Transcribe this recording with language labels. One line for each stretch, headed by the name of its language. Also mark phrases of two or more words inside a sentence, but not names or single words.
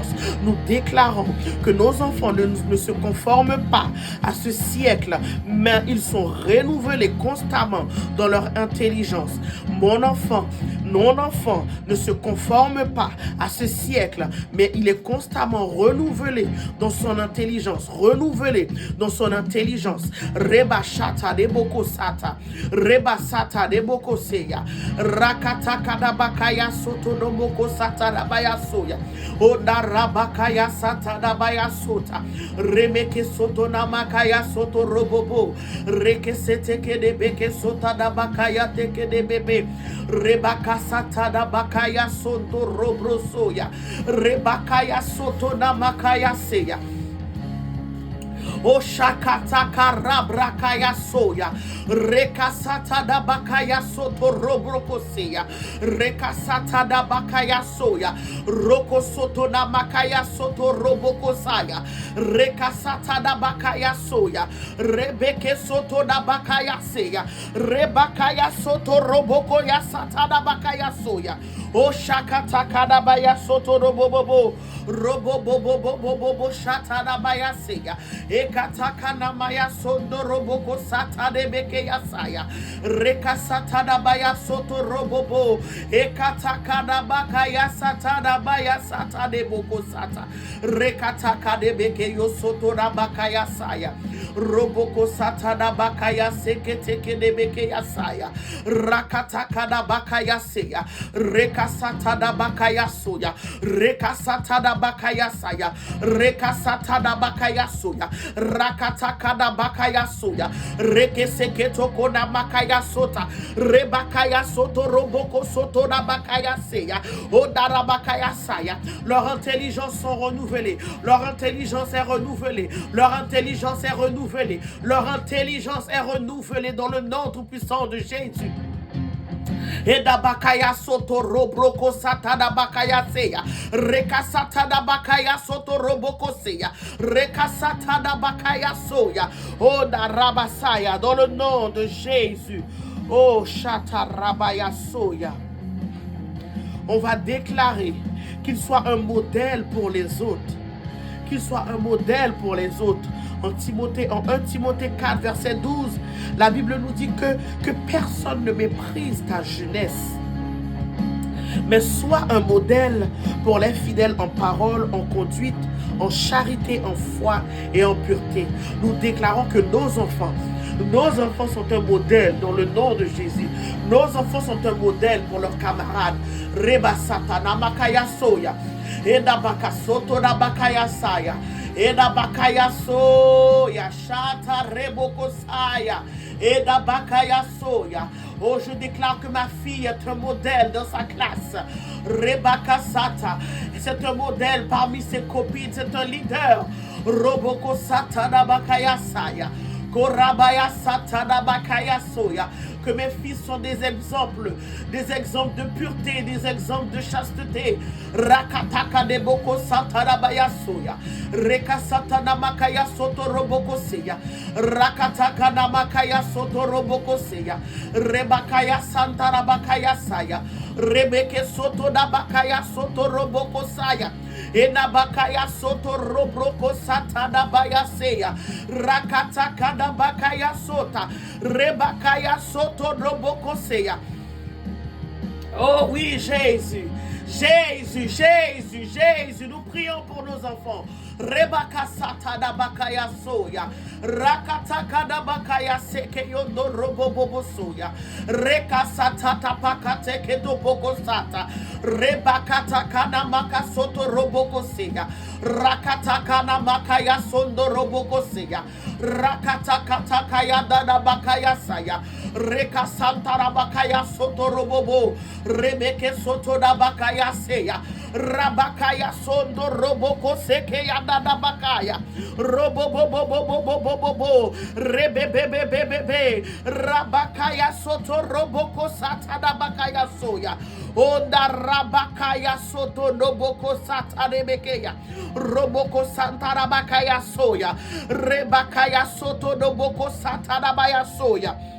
French: Nous déclarons que nos enfants ne se conforment pas à ce siècle, mais ils sont renouvelés constamment dans leur intelligence. Mon enfant ne se conforme pas à ce siècle, mais il est constamment renouvelé dans son intelligence, renouvelé dans son intelligence. Reba shata de boko sata, reba sata de boko seya, rakata kadabakaya soto no boko sata dabaya soya, oda rabakaya sata dabaya sota, remeke soto namakaya soto robobo, reke seteke de beke sota dabakaya teke de bebe, rebaka sata dabakaya soto robrosoya, rebakaya soto namakaya seya. O shakata karabrakaya soya, rekasata da bakaya soto robrokoseya, rekasata da bakaya soya, roko soto na makaya soto robokosaya, rekasata da bakaya soya, rebeke soto da bakaya seya, rebakaya soto robokoya sata da bakaya soya. O shakata kadabaya soto robobobo, robobobobobobo shata da baya seya. Ekataka na maya sondo roboko sata de beke yasaya. Rekasata da baya soto robobo. Ekataka da baka yasata da baya sata de boko sata. Rekataka de beke yo soto da baka yasaya. Roboko sata da baka yaseke teke de beke yasaya. Rakataka da baka yaseya. Rekasata da baka yasoya. Rekasata da baka yasaya. Rekasata da baka yasoya. Rakataka da bakaya soya, rekeseke toko na makaya sota, rebakaya soto roboko soto na bakaya seya, odara bakaya saya. Leur intelligence sont renouvelées, leur intelligence est renouvelée, leur intelligence est renouvelée, leur intelligence est renouvelée dans le nom tout puissant de Jésus. Eda bakaya soto robroko satada bakaya seya. Reka satada bakaya soto roboko seya. Reka satada bakaya soya. Oh da rabasaya, dans le nom de Jésus. Oh chata rabaya soya. On va déclarer qu'il soit un modèle pour les autres. Qu'il soit un modèle pour les autres. En 1 Timothée 4, verset 12, la Bible nous dit que personne ne méprise ta jeunesse, mais sois un modèle pour les fidèles en parole, en conduite, en charité, en foi et en pureté. Nous déclarons que nos enfants sont un modèle dans le nom de Jésus. Nos enfants sont un modèle pour leurs camarades. Reba satana makaya soya. Eda bakasoto da bakaya saya. Eda bakaya soya. Shata reboko saya. Eda bakaya soya. Oh, je déclare que ma fille est un modèle dans sa classe. Rebaka sata. C'est un modèle parmi ses copines. C'est un leader. Roboko sata da bakaya saya. Korabaya satana bakaya soya. Que mes fils sont des exemples de pureté, des exemples de chasteté. Rakataka de boko satana baya soya. Reka satana makaya soto roboko seya. Rakataka na makaya soto roboko seya. Rebakaya santara bakaya saya. Rebeke soto da bakaya soto roboko saya. Enabakaya soto robroko satada bayaseya. Rakataka da bakaya sota. Rebakaya soto roboko seya. Oh oui, Jésus. Jésus, Jésus, Jésus, nous prions pour nos enfants. Rebaka satada bakaya soya. Rakataka da bakaya seke yondo robo bobo soya. Reka satata pakate kedo boko sata. Rebakata kana maka soto roboko seya. Rakataka na makaya sondo roboko seya. Rakataka takaya dada bakaya saya. Reka santara bakaya soto robobo. Rebeke soto da bakaya seya. Rabakaya sondo roboko seke ya dada bakaya. Robobobobobobobobobo. Rebebebebebebe. Rabakaya soto roboko satada bakaya soya. Onda rabakaya soto roboko satarebekeya. Roboko santara bakaya soya. Rebakaya soto roboko satarabaya soya.